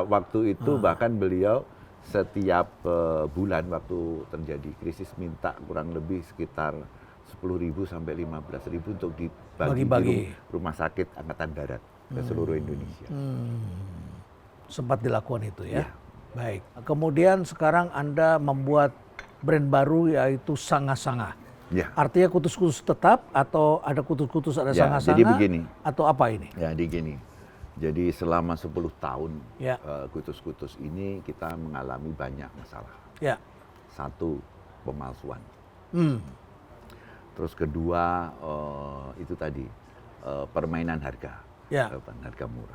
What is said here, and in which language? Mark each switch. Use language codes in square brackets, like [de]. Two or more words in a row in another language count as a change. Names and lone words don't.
[id] Waktu itu bahkan beliau setiap bulan waktu terjadi krisis minta kurang lebih sekitar 10.000 sampai 15.000 untuk dibagi di rumah sakit Angkatan Darat ke seluruh Indonesia. Sempat dilakukan itu ya. Baik. Kemudian sekarang Anda membuat brand baru yaitu Sanga-Sanga. Ya. Artinya kutus-kutus tetap atau ada kutus-kutus ada Sanga-Sanga? Jadi begini. Atau apa ini? Ya, begini. Jadi selama 10 tahun kutus-kutus ini kita mengalami banyak masalah. Ya. Satu, pemalsuan. Terus kedua, itu tadi permainan harga, harga murah.